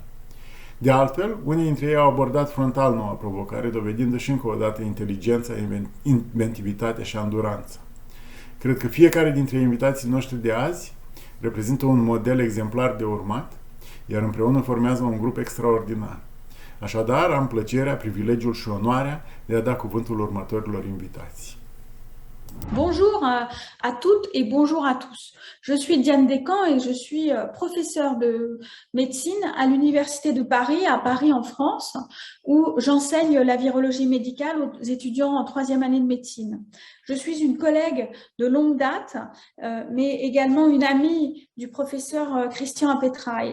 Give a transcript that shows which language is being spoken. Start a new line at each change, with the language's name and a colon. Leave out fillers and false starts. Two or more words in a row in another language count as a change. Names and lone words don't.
Romanian: De altfel, unii dintre ei au abordat frontal noua provocare, dovedindu-și încă o dată inteligența, inventivitatea și anduranța. Cred că fiecare dintre invitații noștri de azi reprezintă un model exemplar de urmat, iar împreună formează un grup extraordinar. Așadar, am plăcerea, privilegiul și onoarea de a da cuvântul următorilor invitați.
French: Bonjour à toutes et bonjour à tous. Je suis Diane Descamps et je suis professeure de médecine à l'Université de Paris, à Paris en France, où j'enseigne la virologie médicale aux étudiants en 3e année de médecine. Je suis une collègue de longue date, mais également une amie du professeur Cristian Apetrei.